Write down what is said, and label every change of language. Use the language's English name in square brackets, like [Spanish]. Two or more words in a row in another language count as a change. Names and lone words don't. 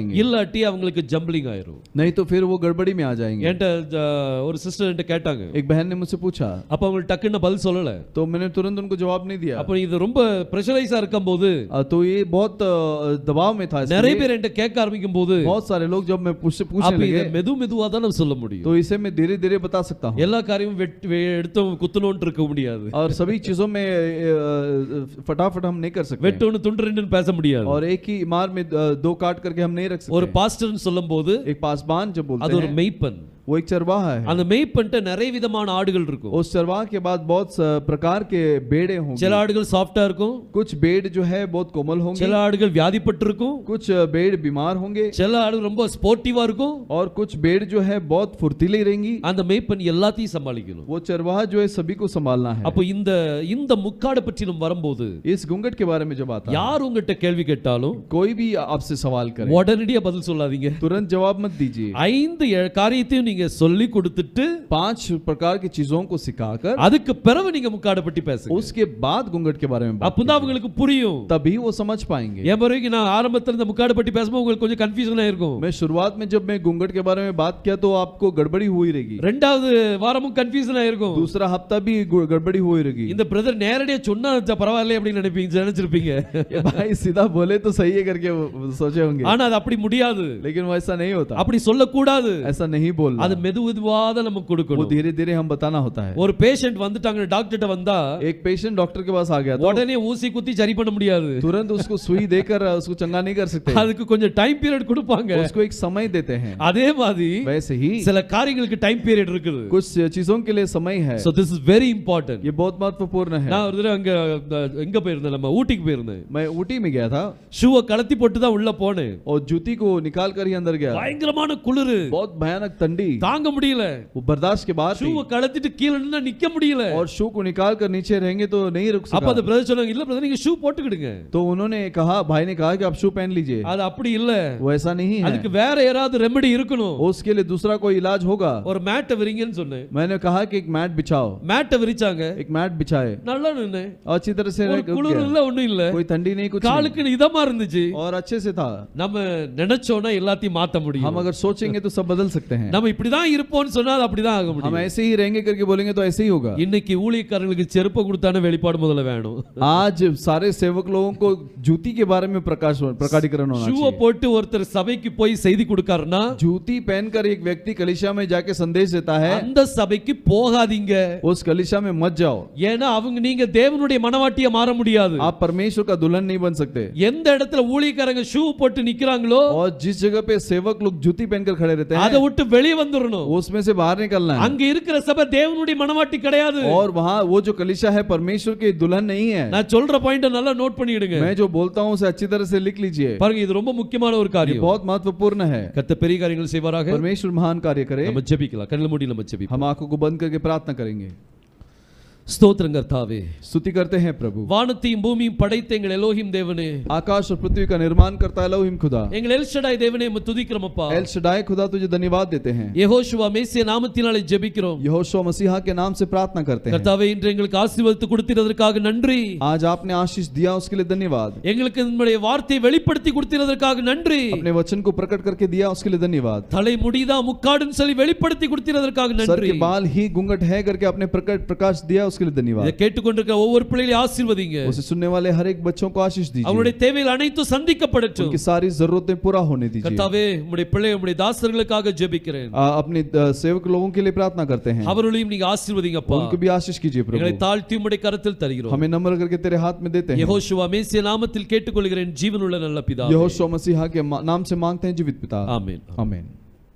[Tamil] இல்லாட்டி அவங்களுக்கு ஜம்பிளிங் ஆயிரும். [Hindi] नहीं तो फिर वो गड़बड़ी में आ जाएंगे। [Tamil] என்கிட்ட ஒரு சிஸ்டர் என்கிட்ட கேட்டாங்க. [Hindi] एक बहन ने मुझसे पूछा, [Tamil] அப்ப அவங்க டக்குன்னு பதில் சொல்லல. [Hindi] तो मैंने तुरंत उनको जवाब नहीं दिया। [Tamil] அப்ப இது ரொம்ப பிரஷரைஸா இருக்கும்போது, [Hindi] तो ये बहुत दबाव में था, [Tamil] நிறைய பேர் என்கிட்ட கேட்க ஆரம்பிக்கும் போது [Hindi] बहुत सारे लोग जब मैं पूछने [Tamil] அப்ப இத [Hindi] लगे, [Tamil] மெதுவா தான் நான் சொல்ல முடியும். [Hindi] तो इसे मैं धीरे धीरे बता सकता हूँ। [Tamil] எல்லா காரியமும் எடுத்தோம் குத்துனோன்னு இருக்க முடியாது. [Hindi] और सभी चीजों में फटाफट हम नहीं कर सकते, [Tamil] வெட்டோன்னு துண்டு ரெண்டுன்னு பேச முடியாது. [Hindi] और एक ही मार में दो काट करके हम नहीं रख [Tamil] ஒரு [Hindi] सकते। [Tamil] பாஸ்டர்னு சொல்லும்போது [Hindi] एक पासबान जब [Tamil] அது [Hindi] बोलते [Tamil] ஒரு [Hindi] हैं, [Tamil] மெய்ப்பன். [Hindi] वो एक चरवाहा है। [Tamil] அந்த மெய்ப்பன்ட்ட நிறைய விதமான ஆடுகள் இருக்கும். [Hindi] उस चरवाहा के बाद बहुत प्रकार के बेड़े [Tamil] சில [Hindi] होंगे। [Tamil] ஆடுகள் சாஃப்ட்டா இருக்கும், [Hindi] कुछ बेड़ जो है बहुत कोमल होंगे, [Tamil] சில ஆடுகள் வியாதிப்பட்டு இருக்கும், [Hindi] कुछ बेड़ बीमार होंगे, [Tamil] சில ஆடுகள் ரொம்ப ஸ்போர்ட்டிவா இருக்கும். [Hindi] और कुछ बेड़ जो है बहुत फुर्तीली रहेंगी। [Tamil] அந்த மெய்ப்பன் எல்லாத்தையும் சமாளிக்கணும். [Hindi] वो चरवाहा जो है सभी को संभालना है। [Tamil] அப்போ இந்த முக்காடு பற்றி நம்ம வரும்போது [Hindi] इस घूंघट के बारे में जब आता है, [Tamil] யார் உங்ககிட்ட கேள்வி கேட்டாலும் [Hindi] कोई भी आपसे सवाल करे, [Tamil] உடனடியா பதில் சொல்லாதீங்க. [Hindi] तुरंत जवाब मत दीजिए। [Tamil] 5 காரியத்தையும் நீங்க சொல்லி கொடுத்துட்டு [Hindi] 5 प्रकार की चीजों को सिखाकर [Tamil] அதுக்கு பிறகு நீங்க முக்காடு பற்றி பேசுங்க. [Hindi] उसके बाद घूंघट के बारे में बात [Tamil] அப்பதான் அவங்களுக்கு புரியும். [Hindi] कीजिए, तभी वो समझ पाएंगे। [Tamil] என் பிறகு நான் ஆரம்பத்துல இந்த முக்காடு பற்றி பேசும்போது உங்களுக்கு கொஞ்சம் கன்ஃபியூஷனா இருக்கும். [Hindi] मैं शुरुआत में जब मैं घूंघट के बारे में बात किया तो आपको गड़बड़ी हुई रहेगी, [Tamil] ரெண்டாவது வாரமும் கன்ஃபியூஷனா இருக்கும். [Hindi] दूसरा हफ्ता भी गड़बड़ी हुई रहेगी। [Tamil] இந்த பிரதர் நேரடியா சொன்னா பரவாயில்லை அப்படின்னு நினைச்சிருப்பீங்க. [Hindi] ये भाई सीधा बोले तो सही है करके सोचे होंगे, [Tamil] ஆனா அது அப்படி முடியாது. [Hindi] लेकिन वो ऐसा नहीं होता, [Tamil] அப்படி சொல்லக்கூடாது. [Hindi] ऐसा नहीं बोलना। [Tamil] அது மெதுவா தான் நமக்கு [Hindi] वो [Tamil] கொடுக்கணும். [Hindi] धीरे धीरे हम बताना होता है। [Tamil] ஒரு பேஷண்ட் வந்துட்டாங்க டாக்டர்ட்ட வந்தா [Hindi] एक पेशेंट डॉक्टर के पास आ गया तो [Tamil] உடனே ஊசி குத்தி சரி பண்ண முடியாது. [Hindi] तुरंत उसको सुई देकर उसको चंगा नहीं कर सकते, [Tamil] அதுக்கு கொஞ்சம் [English] time period [Tamil] கொடுப்பாங்க. [Hindi] उसको एक समय देते हैं। [Tamil] அதே மாதிரி [Hindi] वैसे ही [Tamil] சில காரியங்களுக்கு [English] time period [Tamil] இருக்குது. [Hindi] कुछ चीजों के लिए समय है। [English] So this is very important. [Hindi] ये बहुत महत्वपूर्ण है। [Tamil] நான் ஒரு தடவை எங்க போயிருந்தேன், நம்ம ஊட்டிக்கு போயிருந்தேன். [Hindi] मैं ऊटी में गया था [Tamil] ஷூவை கலத்தி போட்டு தான் உள்ள போனேன். [Hindi] और जूती को निकाल कर ही अंदर गया। [Tamil] பயங்கரமான குளிர், [Hindi] बहुत भयानक ठंडी, [Tamil] தாங்க முடியல. [Hindi] वो बर्दाश्त के बाहर थी, [Tamil] ஷூவை கலத்திட்டு கீழ நின்னா நிக்க முடியல. [Hindi] और शू को निकाल कर नीचे रहेंगे तो नहीं रुक [Tamil] அப்ப [Hindi] सका। [Tamil] அந்த பிரதர் சொன்னாங்க, இல்ல பிரதர் நீங்க ஷூ போட்டுக்கிடுங்க. [Hindi] तो उन्होंने कहा, भाई ने कहा कि आप शू पहन लीजिए। [Tamil] அது அப்படி இல்ல, [Hindi] वो ऐसा नहीं है, [Tamil] அதுக்கு வேற ஏதாவது ரெமெடி இருக்கணும். [Hindi] उसके लिए दूसरा कोई इलाज होगा। [Tamil] ஒரு மேட்டை விரிங்கன்னு சொன்னேன். [Hindi] मैंने कहा कि एक मैट बिछाओ। [Tamil] மேட்டை விரிச்சாங்க, [Hindi] एक मैट बिछाए, [Tamil] நல்லா நின்னேன். [Hindi] अच्छी तरह से [Tamil] ஒரு [Hindi] रुक [Tamil] குளிர் [Hindi] गया। [Tamil] இல்ல, ஒண்ணும் இல்ல, [Hindi] कोई ठंडी नहीं, कुछ नहीं, [Tamil] காலுக்கு இதமா இருந்துச்சு. [Hindi] और अच्छे से था। [Tamil] நம்ம நினைச்சோம்னா எல்லாத்தையும் மாத்த முடியும். [Hindi] हम अगर सोचेंगे तो सब बदल सकते हैं। [Tamil] நம்ம இப்படிதான் இருப்போம்னு சொன்னா அது அப்படிதான் ஆக [Hindi] हम [Tamil] முடியும். [Hindi] ऐसे ही रहेंगे करके बोलेंगे तो ऐसे ही होगा। [Tamil] இன்னைக்கு ஊழியக்காரங்களுக்கு செருப்பு கொடுத்தானே வெளிப்பாடு முதல்ல வேணும். [Hindi] आज सारे सेवक लोगों को जूती के बारे में प्रकाटीकरण होना [Tamil] ஷூவை [Hindi] चाहिए। [Tamil] போட்டு ஒருத்தர் சபைக்கு போய் செய்தி கொடுக்காருன்னா [Hindi] जूती पहनकर एक व्यक्ति कलीसिया में जाके संदेश देता है, [Tamil] அந்த சபைக்கு போகாதீங்க. [Hindi] उस कलीसिया में मत जाओ। [Tamil] ஏன்னா நீங்க தேவனுடைய மனவாட்டியா மாற முடியாது. [Hindi] आप परमेश्वर का दुल्हन नहीं बन सकते। [Tamil] எந்த இடத்துல ஊழியக்காரங்க ஷூ போட்டு நிக்கிறாங்களோ [Hindi] और जिस जगह पे सेवक लोग जूती पहनकर खड़े रहते [Tamil] அதை [Hindi] हैं, [Tamil] விட்டு வெளியே வந்துடணும். [Hindi] उसमें से बाहर निकलना है। [Tamil] அங்க இருக்கிற சபை தேவனுடைய மனவாட்டி கிடையாது. [Hindi] और वहाँ वो जो कलीसिया है परमेश्वर की दुल्हन नहीं है। [Tamil] நான் சொல்ற பாயிண்ட நல்லா நோட் பண்ணிடுங்க. [Hindi] मैं जो बोलता हूँ उसे अच्छी तरह से लिख लीजिए। [Tamil] பாருங்க, இது ரொம்ப முக்கியமான ஒரு [Hindi] ये [Tamil] காரியம். [Hindi] बहुत महत्वपूर्ण है। [Tamil] கர்த்தர் பெரிய காரியங்கள் செய்வாராக. [Hindi] परमेश्वर महान कार्य करे। [Tamil] நம்ம ஜெபிக்கலாம், கண்ணுல மூடி நம்ம ஜெபிப்போம். [Hindi] हम आंखों को बंद करके प्रार्थना करेंगे। [Tamil] ஸ்தோத்திரம் கர்த்தாவே, [Hindi] स्तुति करते हैं प्रभु। [Tamil] வானத்தையும் பூமியும் படைத்த எங்கள் எலோஹிம் தேவனே, [Hindi] आकाश और पृथ्वी का निर्माण करता है एलोहिम खुदा। [Tamil] எங்கள் எல்ஷடாய் தேவனே உம்மை துதிக்கிறோம் அப்பா. [Hindi] एल शडाई खुदा तुझे धन्यवाद देते हैं। [Tamil] யெகோஷுவா மேசியா நாமத்தினாலே ஜெபிக்கிறோம். [Hindi] यहोशू मसीहा के नाम से प्रार्थना करते हैं। [Tamil] கர்த்தாவே, இன்று எங்களுக்கு ஆசீர்வாதத்தை கொடுத்ததற்காக நன்றி. [Hindi] आज आपने आशीष दिया उसके लिए धन्यवाद। [Tamil] எங்களுக்கு உம்முடைய வார்த்தையை வெளிப்படுத்தி கொடுத்ததற்காக நன்றி. [Hindi] अपने वचन को प्रकट करके दिया उसके लिए धन्यवाद। [Tamil] தலை முடிதா முக்காடுன்னு சொல்லி வெளிப்படுத்தி கொடுத்ததற்காக [Hindi] सर [Tamil] நன்றி. [Hindi] के बाल ही घूंघट है करके अपने प्रकाश दिया उसके लिए धन्यवाद। [Tamil] இதை கேட்டுக்கொண்டிருக்கிற ஒவ்வொரு பிள்ளைகளையும் ஆசீர்வதிங்க. [Hindi] उसे सुनने वाले हर एक बच्चों को आशीष [Tamil] அவருடைய [Hindi] दीजिए। [Tamil] தேவைகள் அனைத்தும் சந்திக்கப்படட்டும். [Hindi] उनकी सारी जरूरतें पूरा होने दीजिए। [Tamil] கர்த்தாவே, உம்முடைய பிள்ளை உம்முடைய தாசர்களுக்காக ஜெபிக்கிறேன். [Hindi] अपने सेवक लोगों के लिए प्रार्थना करते हैं। [Tamil] அவர்களையும் நீங்க ஆசீர்வதிங்கப்பா. [Hindi] उनको भी आशीष कीजिए [Tamil] எங்களை [Hindi] प्रभु। [Tamil] தாழ்த்தி உம்முடைய கரத்தில் தருகிறோம். [Hindi] हमें नम्र करके तेरे हाथ में देते हैं। [Tamil] யெகோஷுவா மேசியா நாமத்தில் கேட்டுக்கொள்கிறேன் ஜீவனுள்ள நல்ல பிதாவே. [Hindi] यहोशू मसीहा के नाम से मांगते हैं जीवित पिता। [Tamil] ஆமென். [Hindi] आमीन।